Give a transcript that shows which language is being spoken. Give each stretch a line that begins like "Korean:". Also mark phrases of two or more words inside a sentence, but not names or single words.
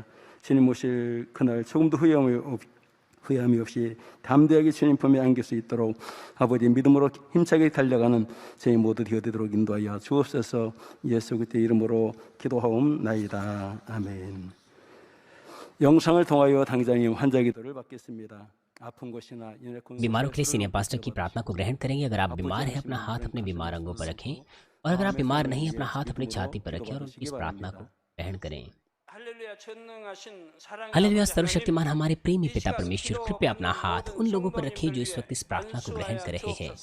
Korean: 주님 오실 그날 조금도 후회함이 없이 담대하게 주님 품에 안길 수 있도록 아버지 믿음으로 힘차게 달려가는 저희 모두 되어되도록 인도하여 주옵소서. 예수 그리스도의 이름으로 기도하옵나이다. 아멘. 영상을 통하여 당장님 환자 기도를 받겠습니다. 아픈 곳이나
Hindi: बीमारों के लिए सीनियर पास्टर की प्रार्थना को ग्रहण करेंगे। अगर आप बीमार हैं, अपना हाथ अपने बीमार अंगों पर रखें, और अगर आप बीमार नहीं, अपना हाथ अपनी छाती पर रखें और इस प्रार्थना को ग्रहण करें। हालेलुया। सर्वशक्तिमान हमारे प्रेमी पिता परमेश्वर, कृपया अपना हाथ उन लोगों पर रखें जो इस वक्त इस प्रार्थना को ग्रहण कर रहे हैं।